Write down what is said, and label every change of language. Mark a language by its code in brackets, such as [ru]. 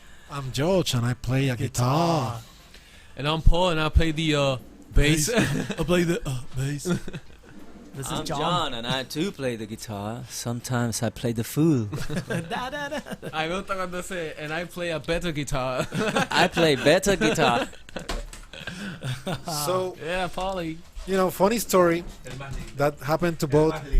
[en] I'm George and I play a guitar. And I'm Paul and I play the bass. I play the bass. This is I'm John. John and I too play the guitar. Sometimes I play the fool. Da, da, da. [es] A mí me gusta cuando dice, [en] and I play a better guitar. I play better guitar. So, Yeah, Paulie. you know, funny story that happened to both.